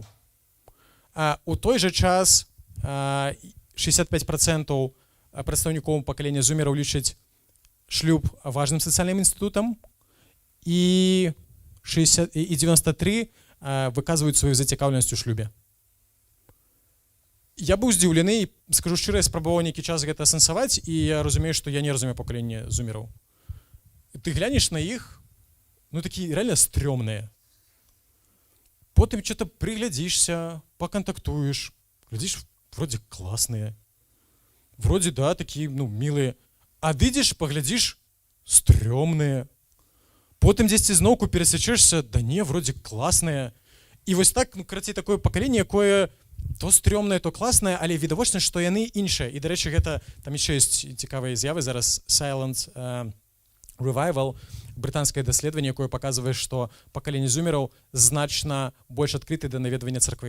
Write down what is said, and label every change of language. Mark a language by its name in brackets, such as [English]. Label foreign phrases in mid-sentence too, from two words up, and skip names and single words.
[Belarusian] У той жа час 65% прадстаўнікоў пакалення зумераў лічаць шлюб важным сацыяльным інстытутам, і 93% выказваюць сваю зацікаўленасць у шлюбе. Я быў здзіўлены, і скажу шчыра, я спрабаваў нейкі час гэта асэнсаваць, і я разумею, што я не разумею пакаленне зумераў. [Russian] Ты глянеш на іх, ну такие реально стрёмные. Потом что-то приглядишься, поконтактуешь, глядишь, вроде классные, вроде, да, такие, ну, милые. А видишь, поглядишь, стрёмные. [Ukrainian] Потом десь ти знову пересечешся, [Russian] да не, вроде классные. [Belarusian] І ось так, ну, карацей, такое пакаленне, якое то стрёмнае, то класнае, але відавочна, што яны іншыя. І, дарэчы, гэта, там яшчэ ёсць цікавыя з'явы зараз, Silent Revival, брытанскае даследаванне, якое паказвае, што пакаленне зумераў значна больш адкрыты да наведвання царквы.